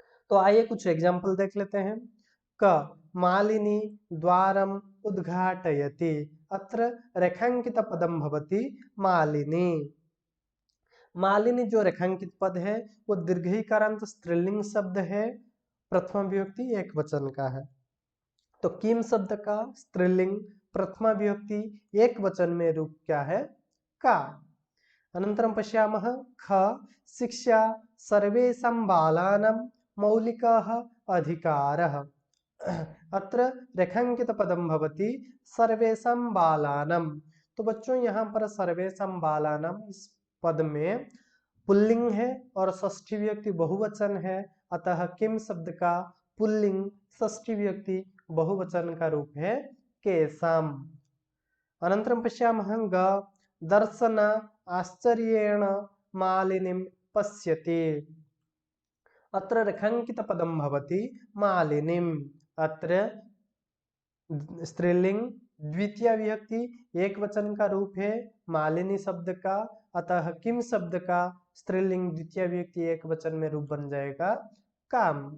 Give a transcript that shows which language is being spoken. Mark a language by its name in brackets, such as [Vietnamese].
[Hindi] तो आइए कुछ एग्जाम्पल देख लेते हैं। [Sanskrit] क मालिनी द्वारम उद्घाटयति, अत्र रेखांकित पदम भवति मालिनी। [Hindi] मालिनी जो रेखांकित पद है वो दीर्घीकारांत स्त्रीलिंग शब्द है, प्रथमा विभक्ति एक वचन का है। तो किम शब्द का स्त्रीलिंग प्रथमा विभक्ति एक वचन में रूप क्या है? [Sanskrit] का। अनन्तरं पश्यामः ख शिक्षा सर्वेषां बालानां मौलिकः अधिकारः, अत्र रेखांकित पदम भवति सर्वेषां बालानां। [Hindi] तो बच्चों यहाँ पर सर्वेषां बालानां इस पद में पुल्लिंग है और षष्ठी विभक्ति बहुवचन है, अतः किम शब्द का पुल्लिंग षष्ठी विभक्ति बहुवचन का रूप है केशाम। [Sanskrit] अनन्तरं पश्यामः ग दर्शन आश्चर्येण मालिनीं पश्यति, अत्र रेखांकित पदम भवति मालिनीं, [Hindi] अत्र स्त्रीलिंग द्वितीय विभक्ति एक वचन का रूप है मालिनी शब्द का, अतः किम शब्द का स्त्रीलिंग द्वितीय विभक्ति एक वचन में रूप बन जाएगा काम।